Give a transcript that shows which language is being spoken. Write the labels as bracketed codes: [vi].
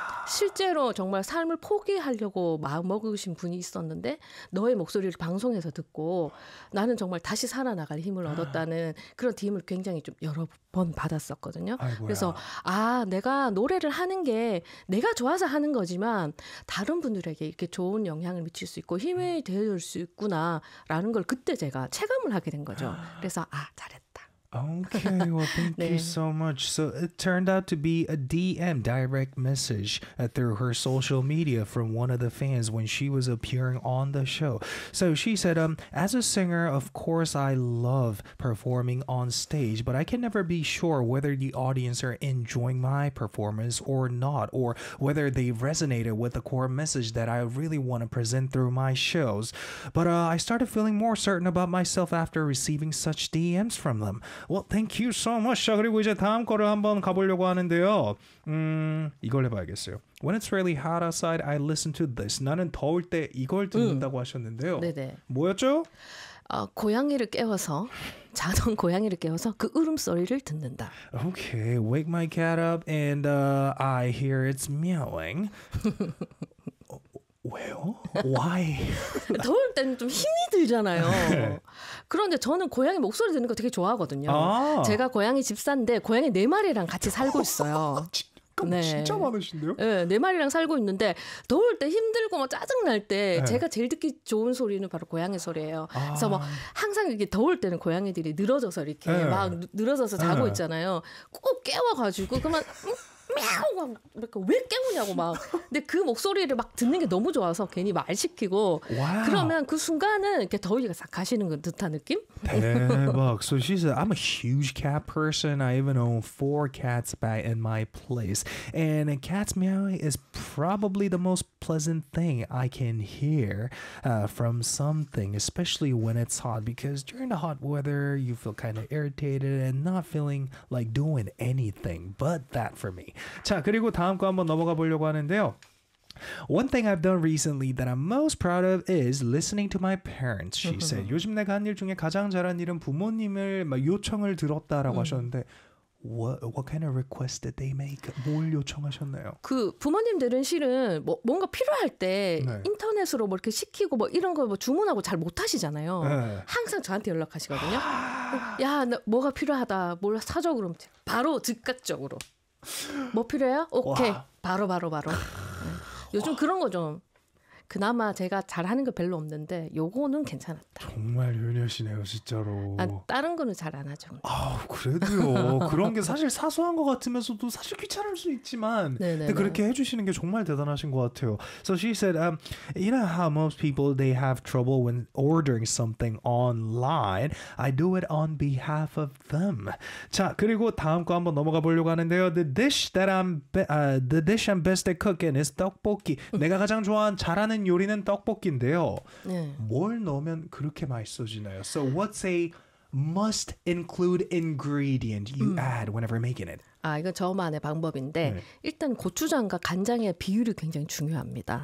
[ko] 실제로 정말 삶을 포기하려고 마음 먹으신 분이 있었는데 너의 목소리를 방송에서 듣고 나는 정말 다시 살아나갈 힘을 얻었다는 그런 DM을 굉장히 좀 여러 번 받았었거든요. 아이고야. 그래서 아 내가 노래를 하는 게 내가 좋아서 하는 거지만 다른 분들에게 이렇게 좋은 영향을 미칠 수 있고 힘이 되어줄 수 있구나라는 걸 그때 제가 체감을 하게 된 거죠. 그래서 아 잘했다. [en] Okay, well, thank [ko] 네. [en] you so much. So it turned out to be a DM, direct message through her social media from one of the fans when she was appearing on the show. So she said, as a singer, of course, I love performing on stage, but I can never be sure whether the audience are enjoying my performance or not, or whether they resonated with the core message that I really want to present through my shows. But I started feeling more certain about myself after receiving such DMs from them. Well, thank you so much. [ko] 자, 그리고 이제 다음 거를 한번 가보려고 하는데요. 이걸 해봐야겠어요. [en] When it's really hot outside, I listen to this. [ko] 나는 더울 때 이걸 듣는다고 하셨는데요. 네네. 뭐였죠? 고양이를 깨워서 자던 고양이를 깨워서 그 울음소리를 듣는다. [en] Okay, wake my cat up and I hear it's meowing. [ko] 왜요? [en] Why? [ko] 더울 때는 좀 힘이 들잖아요. 그런데 저는 고양이 목소리 듣는 거 되게 좋아하거든요. 아~ 제가 고양이 집사인데 고양이 네 마리랑 같이 살고 있어요. 네. 진짜 많으신데요? 네, 네 마리랑 살고 있는데 더울 때 힘들고 막 짜증날 때 네. 제가 제일 듣기 좋은 소리는 바로 고양이 소리예요. 아. 그래서 막 항상 이렇게 더울 때는 고양이들이 늘어져서 이렇게 네. 막 늘어져서 자고 네. 있잖아요. 꼭 깨워가지고 그만... 막 왜 깨우냐고 막 근데 그 목소리를 막 듣는 게 너무 좋아서 괜히 말 시키고 [en] wow. [ko] 그러면 그 순간은 이렇게 더위가 싹 가시는 듯한 느낌? 대박. [en] So she said, I'm a huge cat person. I even own 4 cats back in my place. And a cat's meowing is probably the most pleasant thing I can hear from something, especially when it's hot. Because during the hot weather, you feel kind of irritated and not feeling like doing anything but that for me. [ko] 자, 그리고 다음 거 한번 넘어가 보려고 하는데요. [en] One thing I've done recently that I'm most proud of is listening to my parents, she said. [ko] 요즘 내가 한 일 중에 가장 잘한 일은 부모님을 막 요청을 들었다라고 하셨는데 [en] What kind of request did they make? [ko] 뭘 요청하셨나요? 그 부모님들은 실은 뭐 뭔가 필요할 때 네. 인터넷으로 뭐 이렇게 시키고 뭐 이런 거 뭐 주문하고 잘 못하시잖아요. 네. 항상 저한테 연락하시거든요. 야, 나 뭐가 필요하다. 뭘 사줘 그러면 바로 즉각적으로. 뭐 필요해요? 오케이. 바로. 요즘 그런 거 좀. 그나마 제가 잘하는 거 별로 없는데 요거는 괜찮았다. 정말 효녀시네요, 진짜로. 아, 다른 거는 잘 안 하죠. 아, 그래도요. 그런 게 사실 사소한 것 같으면서도 사실 귀찮을 수 있지만 네네네. 근데 그렇게 해주시는 게 정말 대단하신 것 같아요. [en] So she said, you know how most people they have trouble when ordering something online. I do it on behalf of them. [ko] 자, 그리고 다음 거 한번 넘어가 보려고 하는데요. [en] The dish I'm best at cooking is 떡볶이. [ko] 내가 가장 좋아하는 잘하는 하는 요리는 떡볶이인데요. 네. 뭘 넣으면 그렇게 맛있어지나요? [en] So what's a must include ingredient you add whenever making it? [ko] 아, 이거 저만의 방법인데 네. 일단 고추장과 간장의 비율이 굉장히 중요합니다.